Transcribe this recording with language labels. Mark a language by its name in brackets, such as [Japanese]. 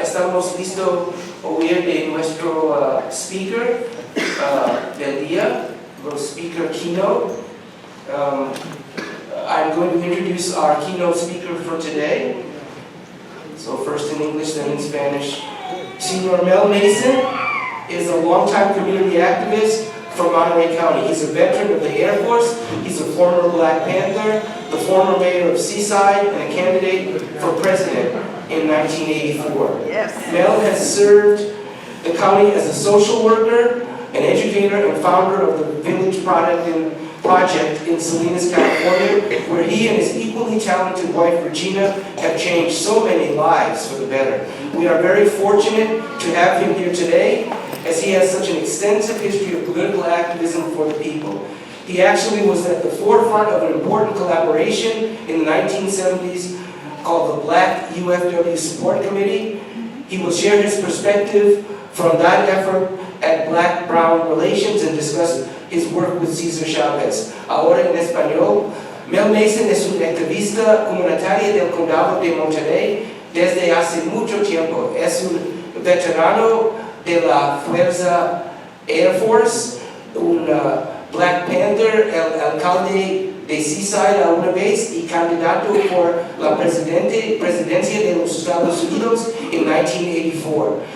[Spanish] Estamos listos oír de nuestro speaker del día, [English] the speaker keynote. I'm going to introduce our keynote speaker for today. So first in English, then in Spanish. Senor Mel Mason is a longtime community activist from Monterey County. He's a veteran of the Air Force. He's a former Black Panther, the former mayor of Seaside, and a candidate for president in 1984. Yes. Mel has served the county as a social worker, an educator, and founder of the Village Project in Salinas, California, where he and his equally talented wife, Regina, have changed so many lives for the better. We are very fortunate to have him here today, as he has such an extensive history of political activism for the people. He actually was at the forefront of an important collaboration in the 1970s called the Black UFW Support Committee. He will share his perspective from that effort at Black-Brown Relations and discuss his work with Cesar Chavez. [Spanish] Ahora en español, Mel Mason es un activista comunitaria del condado de Monterey desde hace mucho tiempo. Es un veterano de la Fuerza Air Force, un Black Panther, el alcalde de Seaside alguna vez y candidato por la presidencia de los Estados Unidos en 1984.